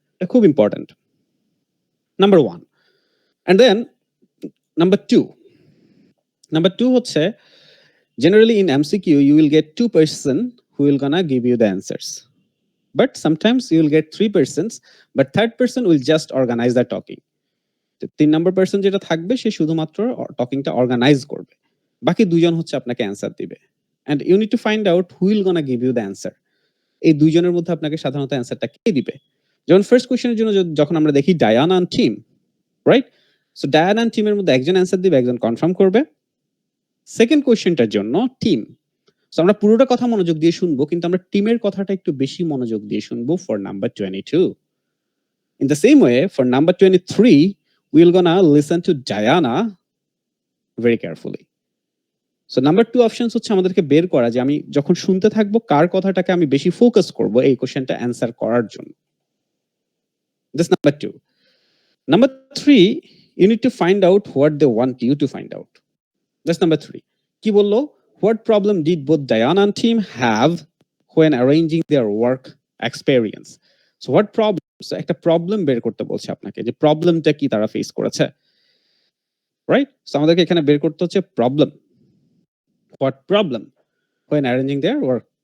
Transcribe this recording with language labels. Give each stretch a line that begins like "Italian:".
Bangla: এটা খুব important, number 1। And then number 2 হচ্ছে
English: generally in MCQ you will get 2 person who will gonna give you the answers, but sometimes you will get 3 persons, but third person will just organize the talking.
Bangla: 3 number person যেটা থাকবে সে শুধুমাত্র টকিংটা organise করবে, বাকি দুজন হচ্ছে আপনাকে answer দিবে।
English: and you need to find out who will gonna give you the answer.
Bangla: এই দুইজনের মধ্যে আপনাকে সাধারণত অ্যান্সারটা কে দিবে? যেমন ফার্স্ট কোশ্চেনের জন্য যখন আমরা দেখি Diana and team, right? So Diana and টিমের মধ্যে একজন অ্যান্সার দিবে, একজন কনফার্ম করবে। সেকেন্ড কোশ্চেনটার জন্য টিম, সো আমরা পুরোটা কথা মনোযোগ দিয়ে শুনবো, কিন্তু আমরা টিমের কথাটা একটু বেশি মনোযোগ দিয়ে শুনবো
English: For number 22. In the same way, for number 23, we're gonna listen to Diana very carefully. So number 2 options
Bangla: হচ্ছে আমাদেরকে বের করা যে আমি যখন শুনতে থাকবো কার কথাটাকে আমি বেশি ফোকাস করব এই কোশ্চেনটা অ্যান্সার করার জন্য।
English: That's number 2. Number 3, you need to find out what they want you to find out. That's number 3.
Bangla: কি বললো?
English: What problem did both Diana and team have when arranging their work experience? So what problem?
Bangla: So একটা problem বের করতে বলছে আপনাকে, যে প্রবলেমটা কি তারা ফেস করেছে, রাইট? সো আমাদেরকে এখানে বের করতে হচ্ছে problem.
English: What problem when arranging their work